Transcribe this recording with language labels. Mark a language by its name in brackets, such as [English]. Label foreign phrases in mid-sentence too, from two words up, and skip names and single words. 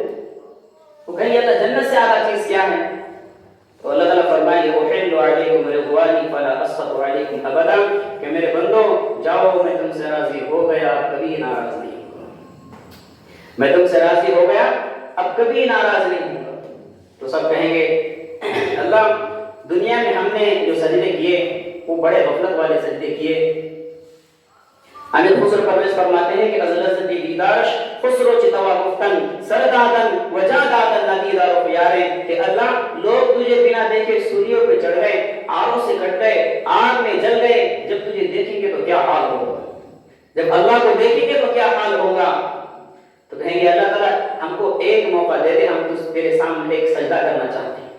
[Urdu] وہ کہیں گے اللہ جنت سے اعلیٰ چیز کیا ہے؟ تو اللہ تعالیٰ فرمائیں گے [Arabic] احل علیکم رضوانی فلا اسخط علیکم ابدا, [Urdu] کہ میرے بندو جاؤ, میں تم سے راضی ہو گیا, کبھی ناراض نہیں ہوں. میں تم سے راضی ہو گیا, اب کبھی ناراض نہیں ہوں. تو سب کہیں گے اللہ دنیا میں ہم نے جو سجدے کیے وہ بڑے غفلت والے سجدے کیے. امیر خسرو پرویز فرماتے ہیں کہ [Persian] از لذت دیدارش خسرو چتوا گفتن سردادن وجادادن ندیدار [Urdu] و پیارے, کہ اللہ لوگ تجھے بنا دیکھے سوریوں پہ چڑھ گئے, آروں سے کٹ گئے, آگ میں جل گئے, جب تجھے دیکھیں گے تو کیا حال ہوگا, جب اللہ کو دیکھیں گے تو کیا حال ہوگا. تو کہیں گے اللہ تعالیٰ ہم کو ایک موقع دے دے, ہم تیرے سامنے ایک سجدہ کرنا چاہتے ہیں.